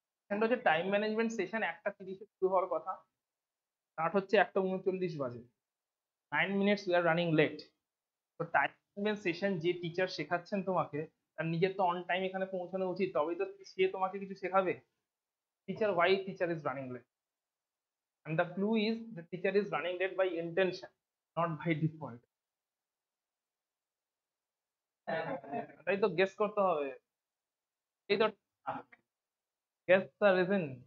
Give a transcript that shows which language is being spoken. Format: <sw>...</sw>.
<bn>হচ্ছে time management session 1:30 শুরু হওয়ার কথা, স্টার্ট হচ্ছে 1:39 বাজে, 9 minutes</bn> <en>We are running late.</en> <bn>তো টাইম ম্যানেজমেন্ট সেশন যে টিচার শেখাচ্ছেন তোমাকে, তার নিজের তো অন টাইম এখানে পৌঁছানো উচিত, তবেই তো সে তোমাকে কিছু শেখাবে।</bn> <en>Teacher, why teacher is running late? and the clue is the teacher is running late by intention, not by default.</en> <bn>তাই তো গেস করতে হবে, এই তো</bn> <en>Guess the reason.</en>